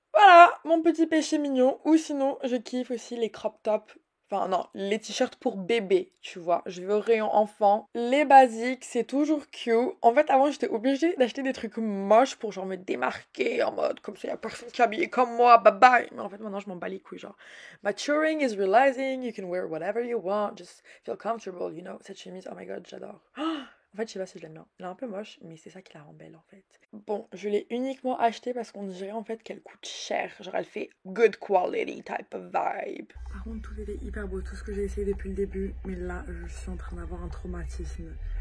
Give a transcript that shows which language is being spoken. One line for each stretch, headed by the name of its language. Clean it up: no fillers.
French: Voilà, mon petit péché mignon. Ou sinon, je kiffe aussi les crop tops. Enfin non, les t-shirts pour bébé, tu vois. Je vais au rayon enfant. Les basiques, c'est toujours cute. En fait, avant, j'étais obligée d'acheter des trucs moches pour genre me démarquer en mode comme ça, y a personne qui est habillé comme moi, bye bye. Mais en fait, maintenant, je m'en bats les couilles, genre.
English: Maturing is realizing you can wear whatever you want, just feel comfortable, you know.
French: Cette chemise,
English: oh my god,
French: j'adore. En fait, je sais pas si je l'aime bien. Elle est un peu moche, mais c'est ça qui la rend belle, en fait. Bon, je l'ai uniquement achetée parce qu'on dirait, en fait, qu'elle coûte cher. Genre, elle fait
English: good quality type of vibe.
French: Par contre, tout était hyper beau. Tout ce que j'ai essayé depuis le début. Mais là, je suis en train d'avoir un traumatisme.